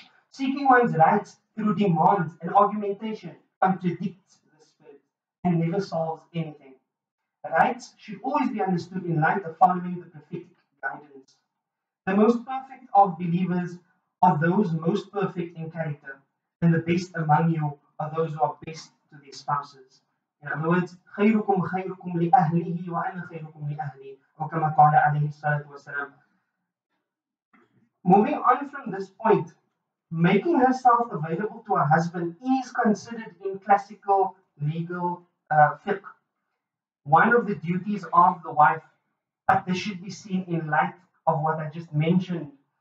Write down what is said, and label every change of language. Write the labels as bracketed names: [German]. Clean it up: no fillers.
[English] Seeking one's rights through demands and argumentation contradicts the spirit and never solves anything. Rights should always be understood in light of following the prophetic guidance. The most perfect of believers are those most perfect in character, and the best among you are those who are best to their spouses. In other words, [Arabic] خيركم خيركم لأهله وأنا خيركم لأهلي, [English] or [Arabic] كما قال عليه الصلاة والسلام. [English] Moving on from this point, making herself available to her husband is considered in classical legal fiqh one of the duties of the wife, but this should be seen in light of what I just mentioned.